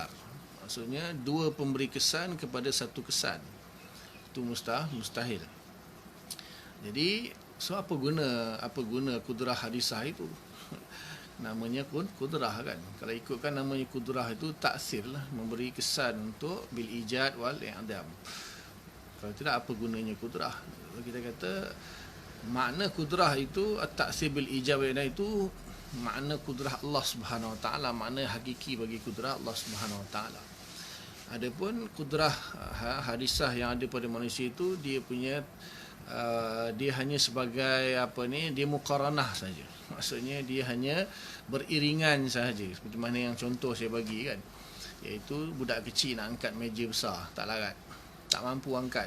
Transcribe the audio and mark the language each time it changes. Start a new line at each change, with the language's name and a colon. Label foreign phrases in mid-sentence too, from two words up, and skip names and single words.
Malay: Maksudnya dua pemberi kesan kepada satu kesan. Itu mustahil. Jadi apa guna
Arabic: kudrah hadisah
Malay: itu? Namanya kudrah kan. Kalau ikutkan namanya kudrah itu taksir lah, memberi kesan untuk
Arabic: bil ijad wal i'dam.
Malay: Kalau tidak, apa gunanya kudrah? Kita kata makna kudrah itu
Arabic: at-taksir bil ijad wal i'dam
Malay: itu makna kudrah Allah
Arabic: Subhanahu Wa Ta'ala,
Malay: makna hakiki bagi kudrah Allah
Arabic: Subhanahu Wa Ta'ala.
Malay: Adapun
Arabic: kudrah hadisah
Malay: yang ada pada manusia itu dia punya dia hanya sebagai dia muqaranah saja. Maksudnya dia hanya beriringan sahaja. Seperti mana yang contoh saya bagi kan, iaitu budak kecil nak angkat meja besar, tak larat, tak mampu angkat.